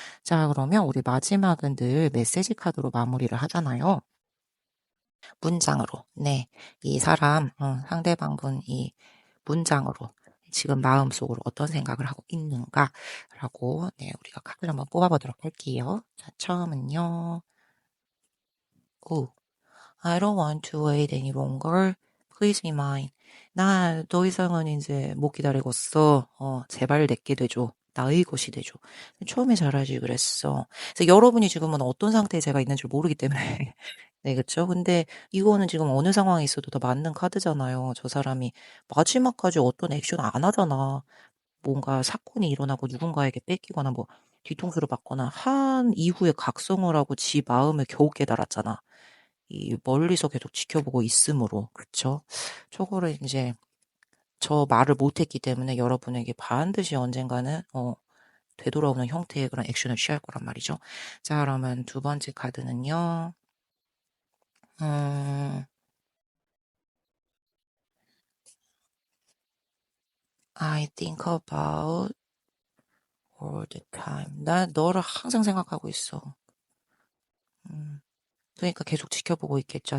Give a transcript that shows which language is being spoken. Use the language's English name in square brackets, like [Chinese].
[Korean] 자 그러면 우리 마지막은 늘 메시지 카드로 마무리를 하잖아요. 문장으로. 네. 이 사람 상대방분 이 문장으로 지금 마음속으로 어떤 생각을 하고 있는가라고 우리가 카드를 한번 뽑아 보도록 할게요. 자 처음은요. 오. [English] I don't want to wait any longer. Please be mine. [Korean] 나 더 이상은 이제 못 기다리겠어. 제발 내게 되줘. 나의 것이 되줘. 처음에 잘하지 그랬어. 그래서 여러분이 지금은 어떤 상태에 제가 있는지 모르기 때문에 네 그쵸. 근데 이거는 지금 어느 상황에 있어도 더 맞는 카드잖아요. 저 사람이 마지막까지 어떤 액션 안 하잖아. 뭔가 사건이 일어나고 누군가에게 뺏기거나 뭐 뒤통수를 맞거나 한 이후에 각성을 하고 지 마음을 겨우 깨달았잖아. 이 멀리서 계속 지켜보고 있으므로. 그쵸? 저거를 인제 저 말을 못 했기 때문에 여러분에게 반드시 언젠가는 되돌아오는 형태의 그런 액션을 취할 거란 말이죠. 자 그러면 두 번째 카드는요. [English] 음 I think about all the time. [Korean] 난 너를 항상 생각하고 있어. 음 그러니까 계속 지켜보고 있겠죠.